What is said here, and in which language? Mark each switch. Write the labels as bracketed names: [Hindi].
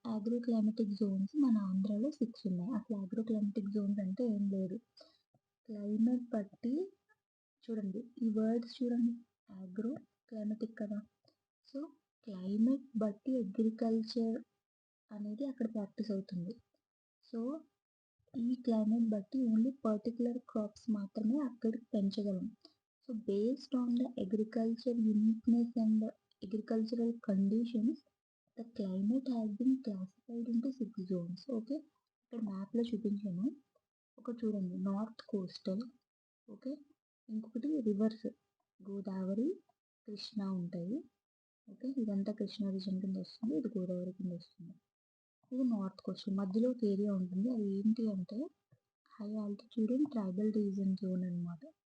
[Telugu] ఆగ్రోక్లైమాటిక్ Jones మన ఆంధ్రాలో 6 ఉన్నాయి. అసలు ఆగ్రోక్లైమాటిక్ జోన్స్ అంటే ఏం లేదు, క్లైమేట్ బట్టి చూడండి, ఈ వర్డ్స్ చూడండి, ఆగ్రో క్లైమాటిక్ కదా. సో క్లైమేట్ బట్టి అగ్రికల్చర్ అనేది అక్కడ ప్రాక్టీస్ అవుతుంది. సో ఈ క్లైమేట్ బట్టి ఓన్లీ పర్టికులర్ క్రాప్స్ మాత్రమే అక్కడ పెంచగలం. [English] So based on the agriculture uniqueness and agricultural conditions, the climate has been classified into 6 zones. [Telugu] Okay, ఇక్కడ మ్యాప్లో చూపించాను. ఒకటి చూడండి, నార్త్ కోస్టల్. ఓకే, ఇంకొకటి రివర్స్, గోదావరి, కృష్ణా ఉంటాయి. ఓకే, ఇదంతా కృష్ణా రీజన్ కింద వస్తుంది, ఇది గోదావరి కింద వస్తుంది. ఇది నార్త్ కోస్టల్, మధ్యలో ఒక ఏరియా ఉంటుంది, అది ఏంటి అంటే high altitude and tribal reason zone అనమాట.